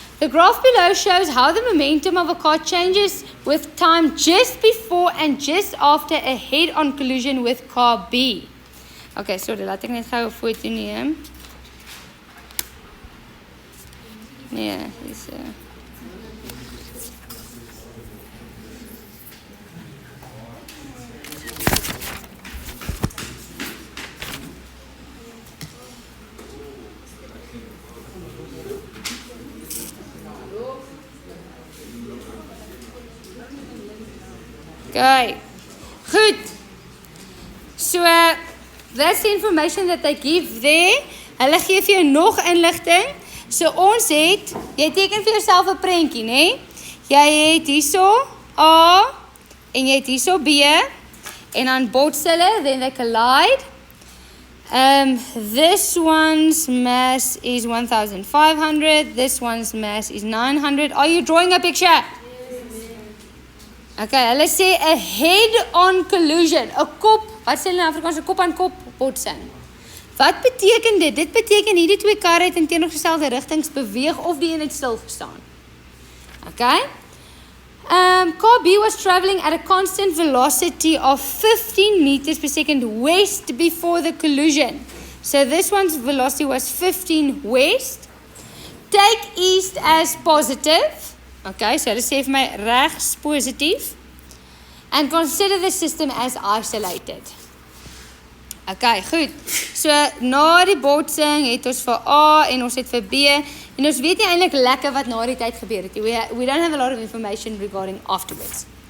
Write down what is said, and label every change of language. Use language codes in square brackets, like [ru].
[en] The graph below shows how the momentum of a car changes with time just before and just after a head-on collision with car B. [af] Okay, sorry, laat ek net gou 'n foto neem. Nee, dis Okay. Goed. [en] So, that's the information that they give there. [af] Hulle gee vir jou nog inligting. So ons het, jy teken vir jouself 'n prentjie, né? Jy het hierso A en jy het hierso B en dan bots hulle, [en] then they collide. This one's mass is 1,500. This one's mass is 900. Are you drawing a picture? [af] Okay, hulle sê 'n [en] head-on collision, [af] 'n kop, wat sê hulle in Afrikaans, 'n kop-aan-kop botsing. Wat beteken dit? Dit beteken hierdie twee karre het in teenoorgestelde rigtings beweeg of die een het stil gestaan. Okay? [en] Car B was traveling at a constant velocity of 15 meters per second west before the collision. So this one's velocity was 15 west. Take east as positive. [af] Okay, so hulle sê vir my regs positief. [en] And consider the system as isolated. [af] Okay, goed. So na die botsing het ons vir A en ons het vir B En ons weet nie eintlik lekker wat na die tyd gebeur het nie. [en] We don't have a lot of information regarding afterwards.